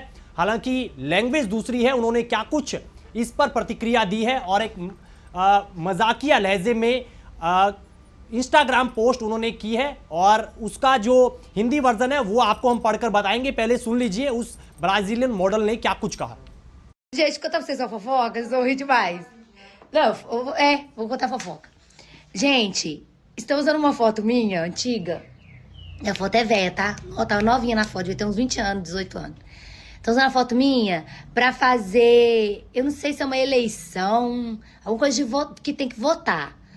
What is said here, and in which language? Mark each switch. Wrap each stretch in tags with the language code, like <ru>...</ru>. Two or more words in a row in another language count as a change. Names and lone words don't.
<hi>हालांकि लैंग्वेज दूसरी है, उन्होंने क्या कुछ इस पर प्रतिक्रिया दी है और एक मजाकिया लहजे में इंस्टाग्राम पोस्ट उन्होंने की है और उसका जो हिंदी वर्जन है वो आपको हम पढ़कर बताएंगे। पहले सुन लीजिए उस</hi> <en>Brazilian model</en> <hi>ने क्या कुछ कहा।</hi> <pt>Gente, contar pra vocês uma fofoca, vocês vão rir demais. Não, vou contar fofoca. Gente, estão usando uma foto minha, antiga. A foto é velha, tá? Ó, tava novinha na foto, devia ter uns 20 anos, 18 anos. Estão usando a foto minha pra fazer, eu não sei se é uma eleição, alguma coisa de voto, que tem que votar.</pt>